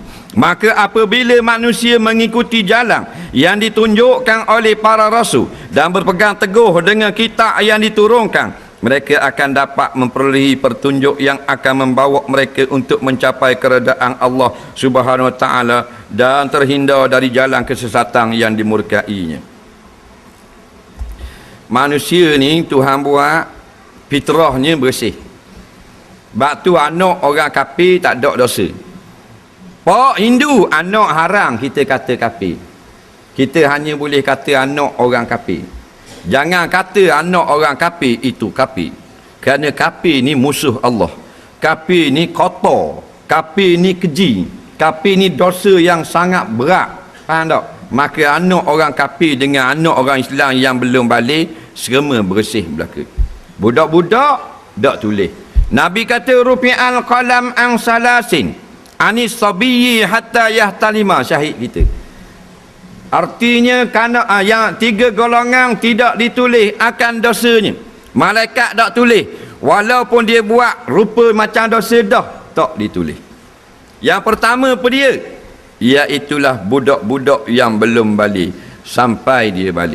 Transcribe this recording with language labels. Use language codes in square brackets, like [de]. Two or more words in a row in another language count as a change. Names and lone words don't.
[ms] Maka apabila manusia mengikuti jalan yang ditunjukkan oleh para rasul dan berpegang teguh dengan kitab yang diturunkan, mereka akan dapat memperolehi petunjuk yang akan membawa mereka untuk mencapai keredaan Allah [ar] سبحانه وتعالى [ms] dan terhindar dari jalan kesesatan yang dimurkainya. Manusia ni Tuhan buat fitrahnya bersih. Sebab tu anak orang kafir tak ada dosa. Pak Hindu anak haram kita kata kafir. Kita hanya boleh kata anak orang kafir. Jangan kata anak orang kafir itu kafir. Kerana kafir ni musuh Allah. Kafir ni kotor. Kafir ni keji. Kafir ni dosa yang sangat berat. Faham tak? Maka anak orang kafir dengan anak orang Islam yang belum balik serama bersih belaka. Budak-budak tak tulis. Nabi kata [ar] رفع القلم عن ثلاثة عن الصبي حتى يحتلم, [ms] syahid kita. Artinya kerana yang 3 golongan tidak ditulis akan dosanya. Malaikat tak tulis. Walaupun dia buat rupa macam dosa dah, tak ditulis. Yang pertama apa dia? Iaitulah budak-budak yang belum balik sampai dia balik.